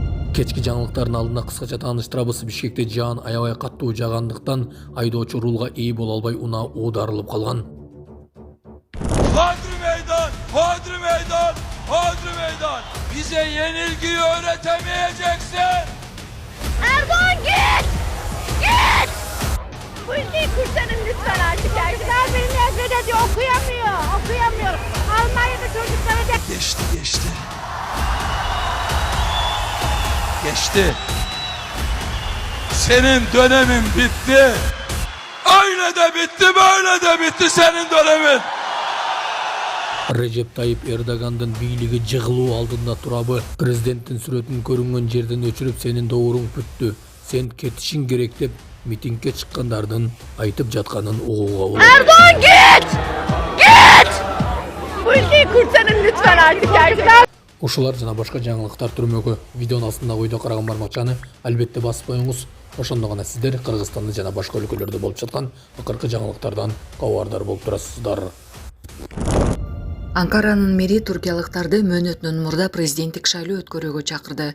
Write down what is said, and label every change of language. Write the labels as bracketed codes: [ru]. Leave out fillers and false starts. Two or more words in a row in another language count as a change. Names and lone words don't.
[ky] Кечки жаңылыктардын алдында кыскача тааныштырабыз. Бишкекте жаан аябай каттуу жаагандыктан айдоочу рулга ээ боло албай унаа оодарылып калган. [tr] Hodri meydan, hodri meydan, hodri meydan. Bize yenilgiyi öğretemeyeceksin. Erdoğan git! Git! Bu ülkeyi kurtarın lütfen artık. Erdoğan beni nefret ediyor, okuyamıyor. Almanya'da çocuklara da... Geçti. Senin dönemin bitti. Öyle de bitti, böyle de bitti senin dönemin. [ky] Реджеп Тайип Эрдогандын бийлиги жыгылуу алдында турабы. Президенттин сүрөтүн көрүнгөн жерден өчүрүп сенин добуруң бүттү. Сен кетишиң керек деп митингге чыккандардын айтып жатканын угууга болот. [tr] Erdoğan git! Git! Bu ülkeyi kurtarın lütfen artık. Erdoğan... [ky] Ушулар жана башка жаңылыктар түрмөгү видеонун астында ойдо караган бармакчаны албетте басып коюңуз. Ошондо гана сиздер Кыргызстанды жана башка өлкөлөрдө болуп жаткан акыркы жаңылыктардан кабардар болуп турасыздар. Анкаранын мэри туркиялыктарды мөөнөтүнөн мурда президенттик шайлоо өткөрүүгө чакырды.